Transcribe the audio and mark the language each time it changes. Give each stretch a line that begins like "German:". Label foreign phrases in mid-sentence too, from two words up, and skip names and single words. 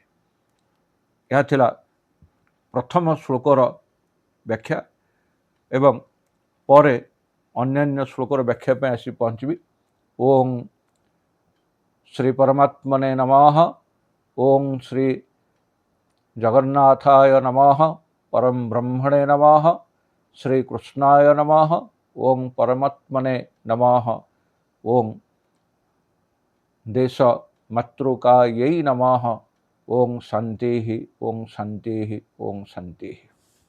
Odia: ଏହା ଥିଲା ପ୍ରଥମ ଶ୍ଲୋକର ବ୍ୟାଖ୍ୟା ଏବଂ ପରେ ଅନ୍ୟାନ୍ୟ ଶ୍ଲୋକର ବ୍ୟାଖ୍ୟା ପାଇଁ ଆସି ପହଞ୍ଚିବି।
Sanskrit: ଓଂ ଶ୍ରୀ ପରମାତ୍ମନେ ନମଃ। ଓଂ ଶ୍ରୀ ଜଗନ୍ନାଥାୟ ନମଃ। परम ब्रह्मणे नमः। श्रीकृष्णाय नमः। ओं परमात्मने नमः। ओं देशमातृकायै नमः। ओं शान्तिः। ओं शान्तिः। ओं शान्तिः।